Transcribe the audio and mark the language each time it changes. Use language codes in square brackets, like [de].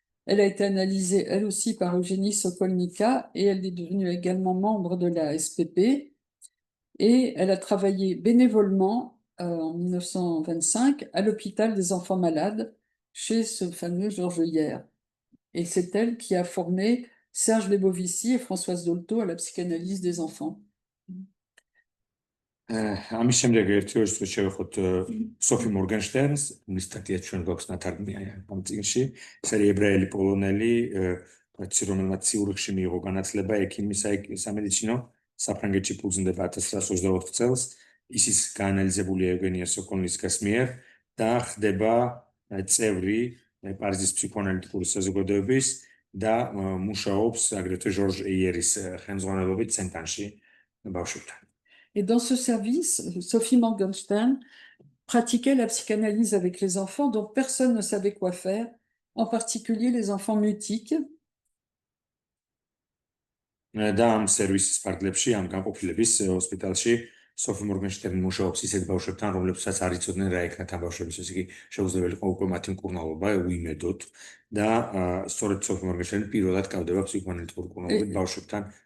[fr] Elle a été analysée elle aussi par Eugénie Sokolnika et elle est devenue également membre de la SPP et elle a travaillé bénévolement en 1925 à l'hôpital des enfants malades chez ce fameux Georges Heuillère. Et c'est elle qui a formé Serge Lebovici et Françoise Dolto à la psychanalyse des enfants. [ka] ამის შემდეგ ერთი ორი წუთი შევეხოთ სოფი მორგენშტერნს, მის სტატიაც ჩვენ გვაქვს ნათარგმნი ამ წიგნში. ეს არის ებრაელი პოლონელი, რომელმაც ციურიხში მიიღო განათლება ექიმის სამედიცინო, საფრანგეთში ფუძნდება 1924 წელს. ის გაანალიზებულია ევგენია სოკოლნისკას მიერ და ხდება წევრი პარიზის ფსიქოანალიტიკური საზოგადოების და მუშაობს აგრეთვე ჟორჟ ეიერის ხელმძღვანელობით ცენტანში ბავშვებთან. [fr] Et dans ce service, Sophie Morgenstern pratiquait la psychanalyse avec les enfants dont personne ne savait quoi faire, en particulier les enfants mutiques. [ka] და ამ სერვისის ფარგლებში, ამ განყოფილების ჰოსპიტალში სოფი მორგენშტერნი მუშაობს ისეთ ბავშვებთან, რომლებსაც არ იცოდნენ რა იქნათ ამ ბავშვების, ესე იგი შეუძლებელი იყო უკვე მათი მკურნალობა უიმედოთ და სწორედ სოფი მორგენშტერნი პირველად კავდება ფსიქოანალიტიკურ მკურნალობით ბავშვებთან.